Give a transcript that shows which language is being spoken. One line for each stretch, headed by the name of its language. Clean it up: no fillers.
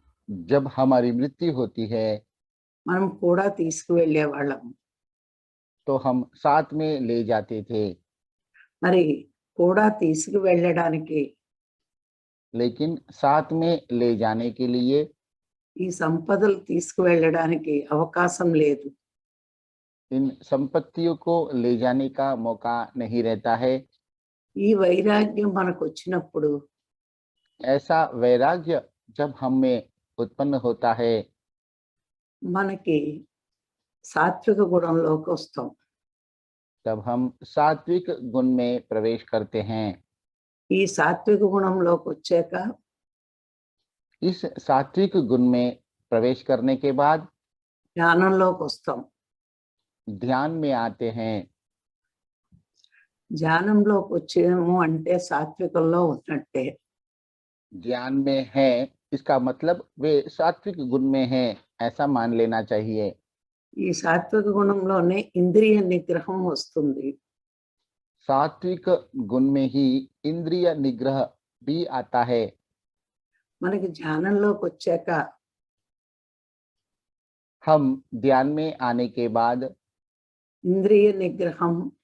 Hindi: जब हमारी मृत्यु होती है
Telugu: మనం కూడా తీసుకువెళ్ళే వాళ్ళం.
Hindi: तो हम साथ में ले जाते थे,
Telugu: మరి కూడా తీసుకువెళ్ళడానికి
Hindi: लेकिन साथ में ले जाने के लिए
Telugu: ఈ సంపదలు తీసుకువెళ్ళడానికి అవకాశం లేదు.
Hindi: इन संपत्तियों को ले जाने का मौका नहीं रहता है।
Telugu: ఈ వైరాగ్యం మనకు వచ్చినప్పుడు
Hindi: ऐसा वैराग्य जब हम में उत्पन्न होता है
Telugu: మనకి సాత్విక గుణంలోకి వస్తాం.
Hindi: तब हम सात्विक गुण में प्रवेश करते हैं।
Telugu: ఈ సాత్విక గుణంలోకి వచ్చాక
Hindi: इस सात्विक गुण में प्रवेश करने के बाद
Telugu: ధ్యానంలోకి వస్తాం.
Hindi: ध्यान में आते हैं।
Telugu: ధ్యానంలోకి వచ్చేమో అంటే సాత్వికంలో ఉన్నట్టే.
Hindi: ध्यान में है इसका मतलब वे सात्विक गुण में हैं ऐसा मान लेना चाहिए।
Telugu: ఈ సాత్విక గుణంలోనే ఇంద్రియ నిగ్రహం వస్తుంది.
Hindi: सात्विक गुण में ही इंद्रिय निग्रह भी आता है।
Telugu: మనకి ధ్యానంలోకి వచ్చాక
Hindi: हम ध्यान में आने के बाद
Telugu: ఇంద్రియ నిగ్రహం